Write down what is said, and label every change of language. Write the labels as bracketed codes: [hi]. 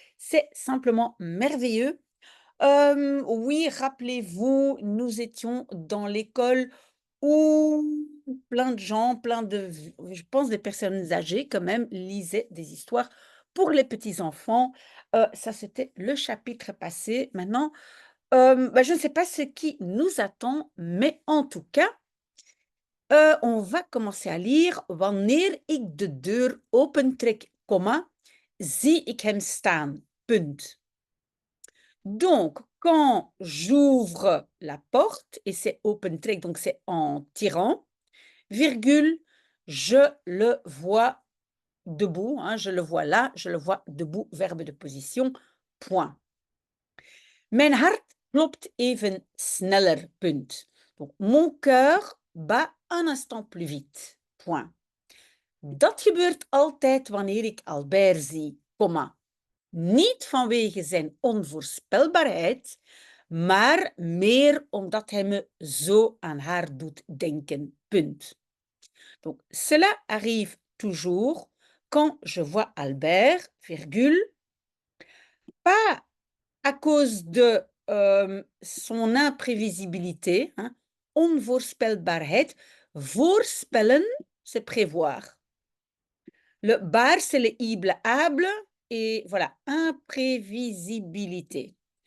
[fr] C'est simplement merveilleux. Oui, rappelez-vous, nous étions dans l'école où plein de gens, je pense des personnes âgées quand même, lisaient des histoires pour les petits-enfants. Ça, c'était le chapitre passé. Maintenant, je ne sais pas ce qui nous attend, mais en tout cas, on va commencer à lire. [nl] Wanneer ik de deur opentrek, zie ik hem staan. Punt. [fr] Donc, quand j'ouvre la porte, et c'est [nl] open trek, [fr] donc c'est en tirant, virgule, je le vois debout, hein, je le vois là, je le vois debout, verbe de position, point. [nl] Mijn hart klopt even sneller, punt. [fr] Donc, mon cœur bat un instant plus vite, point. [nl] Dat gebeurt altijd wanneer ik Albert zie, comma. Niet vanwege zijn onvoorspelbaarheid, maar meer omdat hij me zo aan haar doet denken. Punt. [fr] Donc, cela arrive toujours quand je vois Albert, virgule, pas à cause de son imprévisibilité, hein, onvoorspelbaarheid. Voorspellen, c'est prévoir. Le bar, c'est le ible able, et voilà, imprévisibilité.